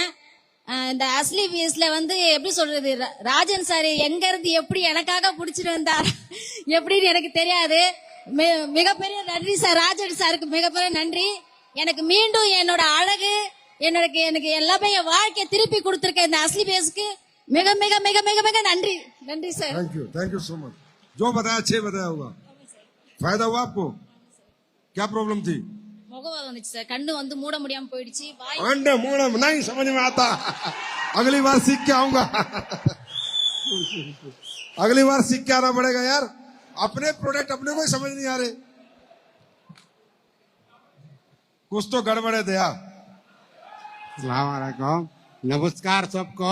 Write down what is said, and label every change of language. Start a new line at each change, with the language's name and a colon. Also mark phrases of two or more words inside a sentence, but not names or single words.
Tamil: இந்த அஸ்லி பீஸ்ல வந்து எப்படி சொல்றது, ராஜன் சார் எங்க இருந்து எப்படி எனக்காக புடிச்சிட்டு வந்தார் எப்படின்னு எனக்கு தெரியாது. மிகப்பெரிய நன்றி சார், ராஜன் சாருக்கு மிகப்பெரிய நன்றி. எனக்கு மீண்டும் என்னோட அழகு, எனக்கு எல்லாமே என் வாழ்க்கையை திருப்பி கொடுத்திருக்கேன் இந்த அஸ்லி பேஸ்க்கு மிக மிக மிக மிக மிக நன்றி. நன்றி சார்।
English: Thank you so much.
Hindi: जो बताया अच्छे बताया होगा। फायदा हुआ आपको? क्या प्रॉब्लम थी?
Tamil: முகவாதம் வந்துச்சு சார். கண்ணு வந்து மூட முடியாம போயிடுச்சு, வாய்
Hindi: अंडे मूड़ा नहीं समझ में आता। अगली बार सीख के आऊंगा। अगली बार सीख के आना पड़ेगा यार। अपने प्रोडक्ट अपने को ही समझ नहीं आ रहे। कुछ तो गड़बड़ है दया। सलामकुम, नमस्कार सबको।